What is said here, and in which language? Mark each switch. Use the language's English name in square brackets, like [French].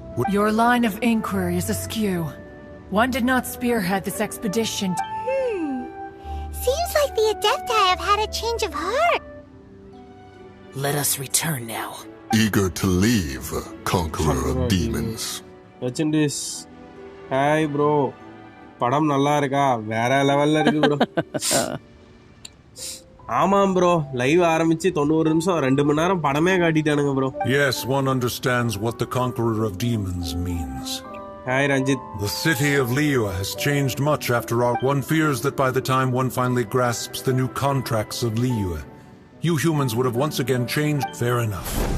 [English] Your line of inquiry is askew. One did not spearhead this expedition. Seems like the Adepti have had a change of heart. Let us return now. Eager to leave, conqueror of demons. Legendis. Hi bro. [Tamil] படம் நல்லா இருக்கா? வேற லெவல்ல இருக்கு bro. ஆமாம் bro. Live ஆரம்பிச்சு 90 நிமிஷம் 2 மணி நேரம் படமே காட்டிட்டானுங்க bro. [English] Yes, one understands what the conqueror of demons means. Hi Ranjit. The city of Liyue has changed much after all. One fears that by the time one finally grasps the new contracts of Liyue, you humans would have once again changed. Fair enough.